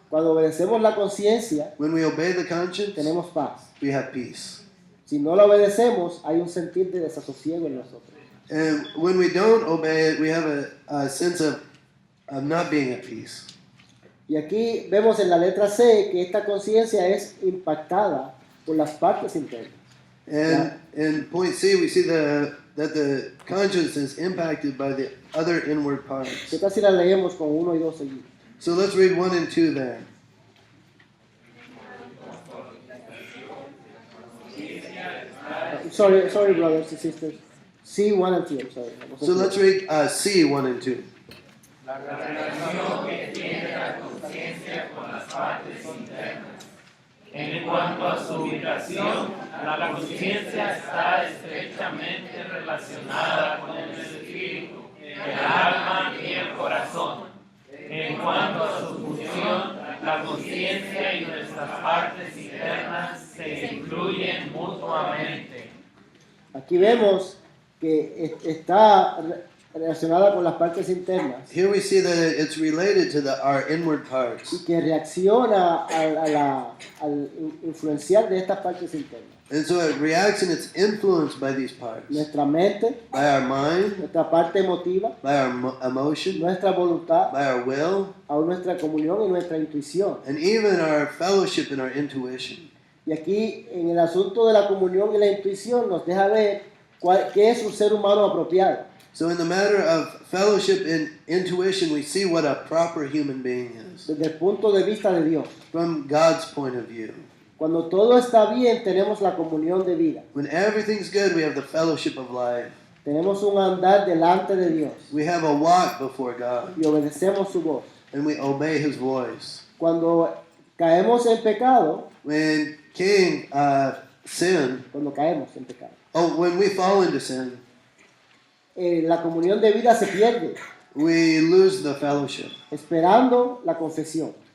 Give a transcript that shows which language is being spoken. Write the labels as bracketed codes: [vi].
[es] Cuando obedecemos la conciencia, [en] When we obey the conscience, [es] tenemos paz. [en] we have peace. [es] Si no la obedecemos, hay un sentir de desasosiego en nosotros. [en] And when we don't obey it, we have a sense of not being at peace. [es] Y aquí vemos en la letra C que esta conciencia es impactada por las partes internas. [en] And in point C, we see that the conscience is impacted by the other inward parts. [es] ¿Qué tal si la leemos con 1 y 2 seguidos? [en] So let's read 1 and 2 there. Sorry, brothers and sisters. C, 1 and 2, I'm sorry. So let's read C, 1 and 2. [es] La relación que tiene la conciencia con las partes internas. En cuanto a su ubicación, la conciencia está estrechamente relacionada con el espíritu, el alma y el corazón. En cuanto a su función, la conciencia y nuestras partes internas se incluyen mutuamente. Aquí vemos que está relacionada con las partes internas [en] Here we see that it's related to our inward [es] y [en] parts. [es] que reacciona al influenciar de estas partes internas. [en] And so it reacts and it's influenced by these parts. [es] Nuestra mente, [en] By our mind, [es] nuestra parte emotiva, [en] by our emotion, [es] nuestra voluntad, [en] by our will, [es] aún nuestra comunión y nuestra intuición. [en] and even our fellowship and our intuition. [es] Y aquí en el asunto de la comunión y la intuición nos deja ver qué es un ser humano apropiado. [en] So in the matter of fellowship and intuition, we see what a proper human being is [es] Desde el punto de vista de Dios. [en] from God's point of view. [es] Cuando todo está bien, tenemos la comunión de vida. [en] When everything's good, we have the fellowship of life. [es] Tenemos un andar delante de Dios [en] We have a walk before God, [es] y obedecemos su voz. [en] and we obey His voice. [es] Cuando caemos en pecado, [en] When Cain sinned, when we fall into sin, [es] la comunión de vida se pierde, [en] we lose the fellowship. [es] esperando la confesión.